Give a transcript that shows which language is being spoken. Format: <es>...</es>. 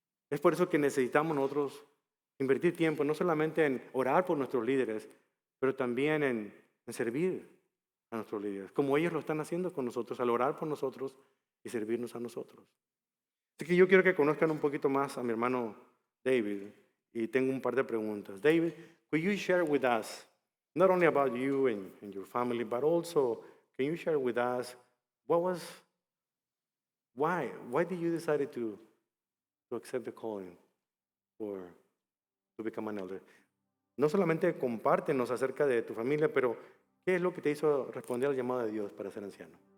<es>Es por eso que necesitamos nosotros invertir tiempo, no solamente en orar por nuestros líderes, pero también en servir a nuestros líderes, como ellos lo están haciendo con nosotros, al orar por nosotros y servirnos a nosotros. Así que yo quiero que conozcan un poquito más a mi hermano David y tengo un par de preguntas.</es> <en>David, could you share with us, not only about you and your family, but also, can you share with us why did you decide to accept the calling or to become an elder?</en> <es>No solamente compártenos acerca de tu familia, pero ¿qué es lo que te hizo responder al llamado de Dios para ser anciano?</es>